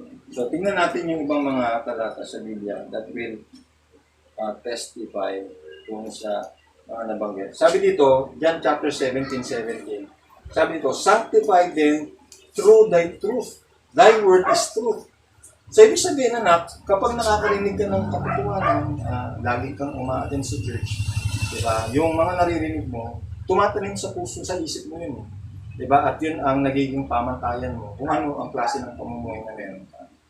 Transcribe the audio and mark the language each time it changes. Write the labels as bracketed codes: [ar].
[tl] So, tingnan natin yung ibang mga talata sa Biblia [en] that will testify [tl] kung sa mga nabanggit. Sabi dito, John chapter 17:17. Sabi dito, [en] sanctify them through thy truth. Thy word is truth. [tl] So, ibig sabihin, anak, kapag nakakarinig ka ng katotohanan, lagi kang umaattend sa church, diba? Yung mga naririnig mo, tumatanim sa puso, sa isip mo yun. Diba? At yun ang nagiging pamantayan mo kung ano ang klase ng pamumuhay na meron ka.